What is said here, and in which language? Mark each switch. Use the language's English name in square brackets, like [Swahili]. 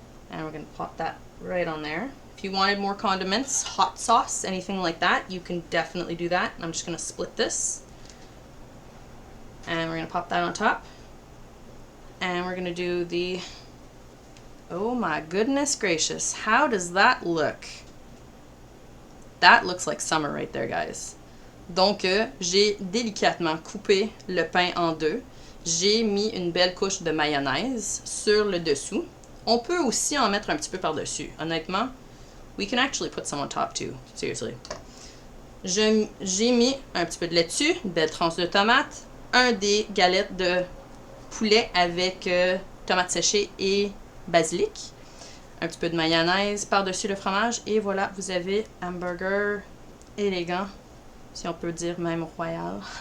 [English] And we're going to pop that right on there. If you wanted more condiments, hot sauce, anything like that, you can definitely do that. I'm just going to split this. And we're going to pop that on top. And we're going to do the... Oh my goodness gracious. How does that look? That looks like summer right there, guys. [French] Donc, j'ai délicatement coupé le pain en deux. J'ai mis une belle couche de mayonnaise sur le dessous. On peut aussi en mettre un petit peu par-dessus. Honnêtement, [English] we can actually put some on top too. Seriously. [French] J'ai mis un petit peu de laitue, une belle tranche de tomate, un des galettes de poulet avec tomates séchées et basilic, un petit peu de mayonnaise par-dessus le fromage et voilà, vous avez hamburger élégant, si on peut dire même royal.